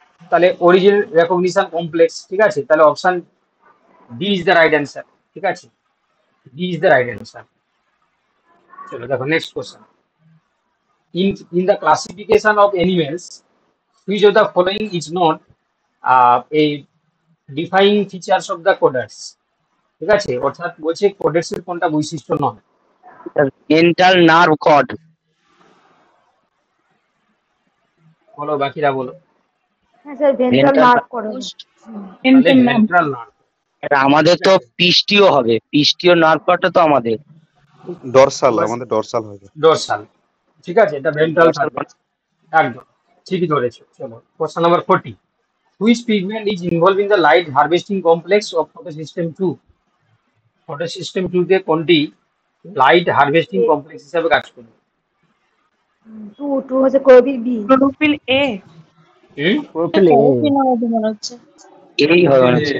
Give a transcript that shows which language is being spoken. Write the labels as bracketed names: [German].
[Bangla] তাহলে origin recognition complex, ঠিক আছে। তাহলে option D is the right answer, ঠিক আছে, D is the right answer. চলো দেখো next question. [English] In the classification of animals, which of the following is not a defining features of the coders? [Bangla] ঠিক আছে, অর্থাৎ বলছে কোডেক্স এর কোনটা বৈশিষ্ট্য নয়? Ventral nerve cord. বলো, বাকিরা বলো। হ্যাঁ স্যার, ভেন্ট্রাল নার্ভ করে। Ventral nerve. আমাদের তো পিস্টিও হবে, পিস্টিও নার্ভ কর্ডটা তো আমাদের ডরসাল, আমাদের ডরসাল হবে। ডরসাল, ঠিক আছে, এটা ভেন্ট্রাল থাকবে, একদম ঠিকই ধরেছো। চলো question number 40। [English] Which pigment is involved in the light harvesting complex of photosystem 2? [Bangla] photosystem 2 তে কোনটি লাইট হারভেস্টিং কমপ্লেক্স হিসেবে কাজ করবে? টু হচ্ছে chlorophyll B. Chlorophyll A. Chlorophyll A মনে হচ্ছে এই হবে।